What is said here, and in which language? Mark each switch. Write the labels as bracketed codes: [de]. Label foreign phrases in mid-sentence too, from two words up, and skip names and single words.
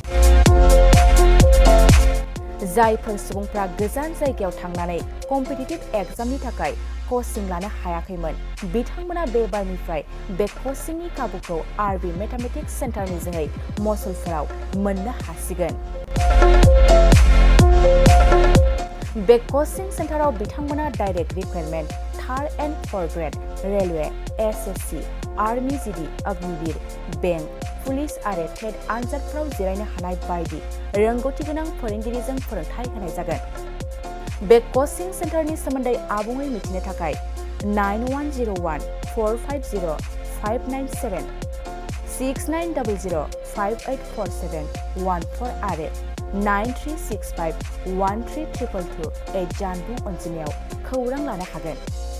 [brx] जायफोर सुबुंफ्रा गोजान जायगायाव थांनानै [en] competitive exam [brx] थाखाय कचिं लानो हायाखैमोन बिथांमोना बे बारनिफ्राय बे कचिंनि खाबुखौ आरबि मेथमेटिक्स सेन्टारनि जोहै मसलपुराव मोननो हासिगोन। बे कचिं सेन्टाराव बिथांमोना [en] direct requirement 3rd and 4th grade railway [brx] SSC आर्मी जीडी अग्निवीर बेंक पुलिस आरो टेट आनजादफोराव जिरायनो हानाय बायदि रोंगौथि गोनां फोरोंगिरिजों फोरोंथाय होनाय जागोन। बे कचिं सेन्टारनि सोमोन्दै आबुङै मिथिनो थाखाय 9101 450 597 6900 5847 14 आरो 9365 13222 जानबुं अनजिमायाव खौरां लानो हागोन।